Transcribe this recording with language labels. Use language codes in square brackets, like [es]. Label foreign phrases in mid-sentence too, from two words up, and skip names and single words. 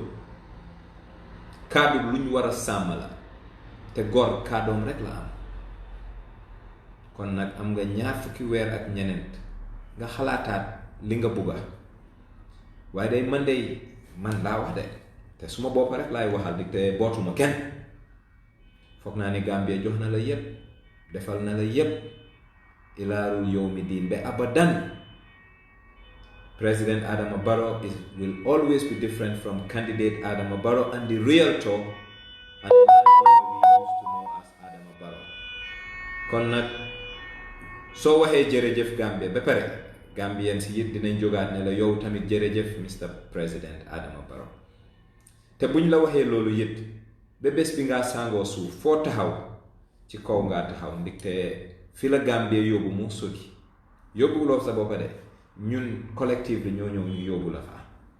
[wo] kàddu lu ñu war a sàmm la te góor kàddoom rek la am kon nag am nga ñaar fukki weer ak ñeneent nga xalaataat li nga bugga waaye day man laa wax de te suma bopp rek laay waxal di te bootuma kenn foog naa ni Gambia jox na la yépp defal na la yépp [ar] إلى يوم الدين [wo] ba abadan. [en] President Adama Barrow will always be different from candidate Adama Barrow and the real talk and the man we used to know [wo] kon nag soo waxee jërëjëf Gambia ba pare Gambian si it dinañ jógaat ne la yow tamit jërëjëf Mr President Adama Barrow te buñ la waxee loolu it ba bés bi ngaa sàngoo suuf foo taxaw ci kaw ngaa taxaw ndaxte fi la Gambia yóbbu mu sori yóbbuloo sa boppa de ñun collective bi ñoo ñëw ñu yóbbu la fa